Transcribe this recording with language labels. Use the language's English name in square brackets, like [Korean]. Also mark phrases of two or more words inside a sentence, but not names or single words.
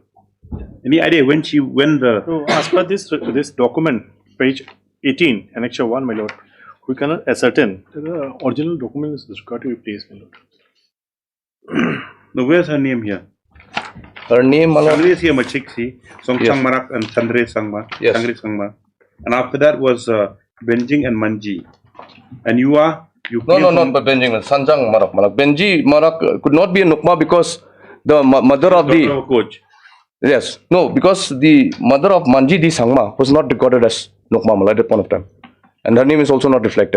[English] any idea when the So, as per this document, page 18, annexure 1, my lord, we cannot ascertain that the original document is required to be placed, my lord. No, where's her name here? Her name, my lord. Changre is here, Machiksi, Songchang Marak and Chandre Sangma. Yes. Changre Sangma. And after that was Benjing and Manji. And you No, not Benjing, Sanjang Marak. Benji Marak could not be a Nukma because the mother of the coach. Yes, no, because the mother of Manji Di Sangma was not recorded as Nukma at that point of time, and her name is also not reflected.